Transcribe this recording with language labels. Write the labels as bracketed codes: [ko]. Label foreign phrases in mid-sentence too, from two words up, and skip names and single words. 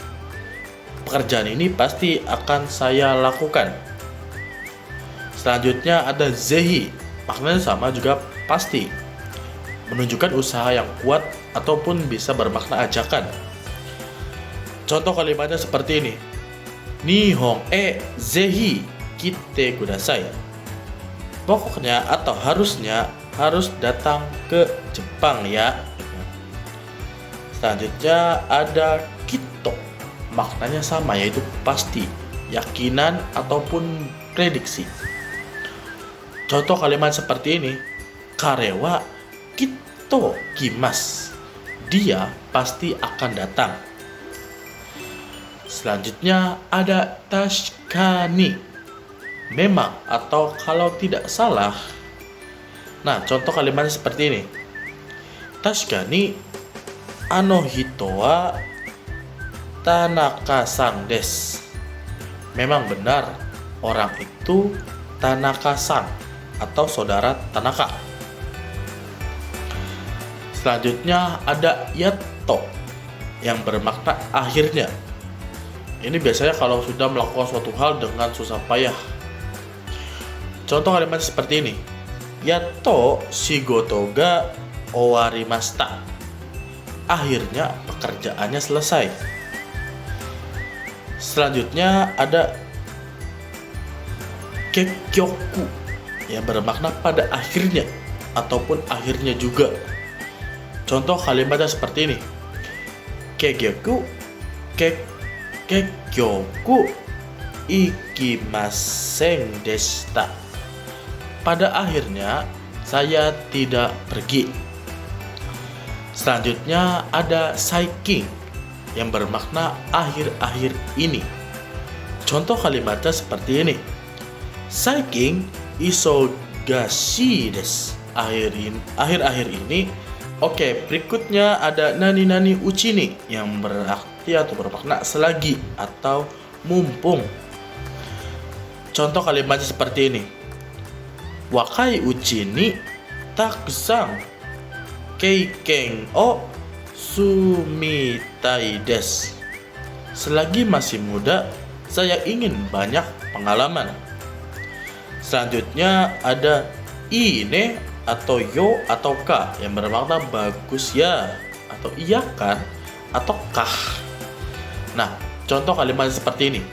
[id] Pekerjaan ini pasti akan saya lakukan. Selanjutnya ada zehi, maknanya sama juga pasti, menunjukkan usaha yang kuat ataupun bisa bermakna ajakan. Contoh kalimatnya seperti ini. [ja] 日本ぜひ来てください. [id] Pokoknya atau harusnya harus datang ke Jepang ya. Selanjutnya ada kito. Maknanya sama, yaitu pasti, yakinan ataupun prediksi. Contoh kalimat seperti ini. [ja] 彼はきっと来ます. [id] Dia pasti akan datang. Selanjutnya ada tashikani. Memang atau kalau tidak salah. Nah, contoh kalimatnya seperti ini. [ja] 確かにあの人は田中さんです. [id] Memang benar, orang itu Tanaka-san atau saudara Tanaka. Selanjutnya ada yato yang bermakna akhirnya. Ini biasanya kalau sudah melakukan suatu hal dengan susah payah. Contoh kalimat seperti ini. [ja] やっと仕事が終わりました. [id] Akhirnya pekerjaannya selesai. Selanjutnya ada kekyoku yang bermakna pada akhirnya ataupun akhirnya juga. Contoh kalimatnya seperti ini. [ja] 結局行きませんでした. [id] Pada akhirnya saya tidak pergi. Selanjutnya ada saikin yang bermakna akhir-akhir ini. Contoh kalimatnya seperti ini. [ja] 最近忙しいです. [id] Akhir-akhir ini. Oke, berikutnya ada [ja] 何々うちに [id] yang berarti atau bermakna selagi atau mumpung. Contoh kalimatnya seperti ini. [ja] 若いうちにたくさん経験をすみたいです. [id] Selagi masih muda, saya ingin banyak pengalaman. Selanjutnya ada ine atau yo atau ka yang bermakna bagus ya atau iya kan atau kah. Nah, contoh kalimat seperti ini.